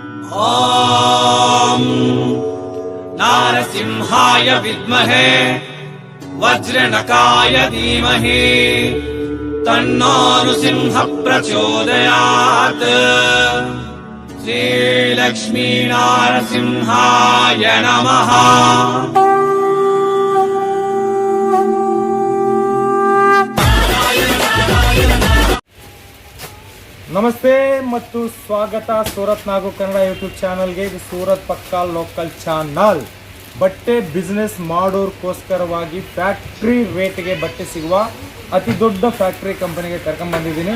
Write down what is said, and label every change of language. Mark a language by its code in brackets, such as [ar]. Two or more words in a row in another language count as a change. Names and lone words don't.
[sa] ॐ नारसिंहाय विद्महे वज्रनकाय धीमहि तन्नो नृसिंह प्रचोदयात्। श्रीलक्ष्मी नारसिंहाय नमः। [kn] ನಮಸ್ತೆ ಮತ್ತು ಸ್ವಾಗತ ಸೂರತ್ ನಾಗು ಕನ್ನಡ ಯೂಟ್ಯೂಬ್ ಚಾನಲ್ಗೆ. ಇದು ಸೂರತ್ ಪಕ್ಕಾ [en] local channel. [kn] ಬಟ್ಟೆ ಬಿಸ್ನೆಸ್ ಮಾಡೋರ್ಗೋಸ್ಕರವಾಗಿ [en] factory rate [kn] ಬಟ್ಟೆ ಸಿಗುವ ಅತಿ ದೊಡ್ಡ [en] factory company [kn] ಕರ್ಕೊಂಡ್ ಬಂದಿದ್ದೀನಿ.